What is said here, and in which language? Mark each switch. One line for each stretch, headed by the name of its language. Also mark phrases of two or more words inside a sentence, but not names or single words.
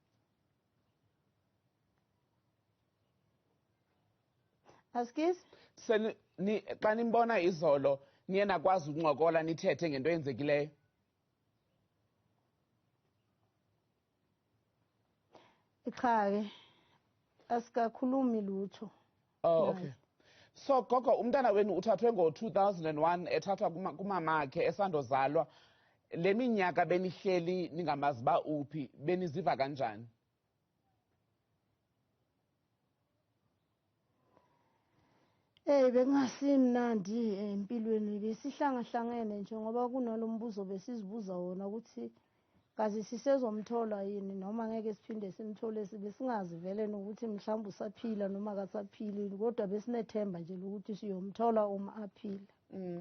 Xhosa: Askis? Xa nimbona izolo, niye nakwazi ukuncokola nithethe ngento eyenzekileyo? Ikhaya.
Zulu: Asikakhulumi lutho.
English: Oh, okay. So,
Xhosa: Gogo, umntana wenu uthathwe ngo-2001, ethathwa kumamakhe esandozalwa. Le minyaka benihleli ningamazi ba uphi, beniziva kanjani?
Zulu: Bengasimnandi empilweni besihlangahlangene nje ngoba kunalombuzo besizibuza wona ukuthi kazi sisezomthola yini noma ngeke siphinde simthole sibe singazi vele ukuthi mhlawumbe usaphila noma akasaphili kodwa besinethemba nje ukuthi siyomthola uma aphila.